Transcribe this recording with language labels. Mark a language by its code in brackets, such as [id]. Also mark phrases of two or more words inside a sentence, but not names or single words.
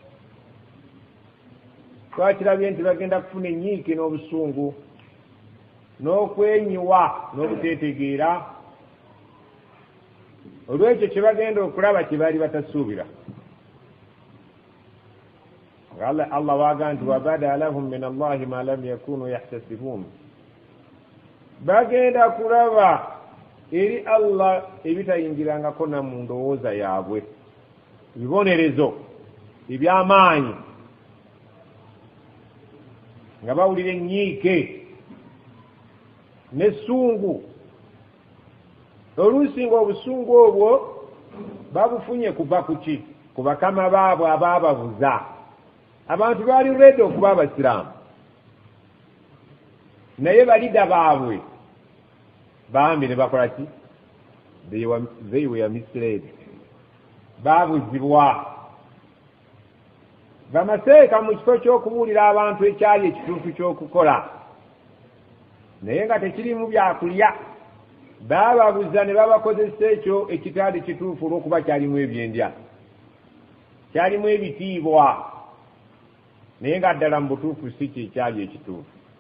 [lg] twakirabye nti bagenda kufuna enyiike n'obusungu n'okwenyiwa n'obuteetegeera olw'ekyo kye bagenda okulaba kye baali batasuubira. Allah waaga nti [ar] وبدا لهم من الله ما لم يكونوا يحتسبون, [lg] bagenda kulaba eri Allah ebitayingirangako na mu ndowooza yaabwe, bibonerezo eby'amaanyi nga bawulira enyiike n'essungu. oluusi nga obusungu obwo babufunye kuva ku ki? Ku bakama baabwe abaababuza. Abantu baali ready okuba abasiraamu naye balida baabwe bambi ne bakola ki? [en] They were misled. [lg] Baabuzibwa bamaseeka mu kifo ky'okubuulira abantu ekyali ekituufu ky'okukola naye nga tekirimu byakulya. Baababuza ne babakozesa ekyo ekitaali kituufu olw'okuba kyalimu ebyendya, kyalimu ebitiibwa naye nga ddala mu butuufu si kyekyali ekituufu.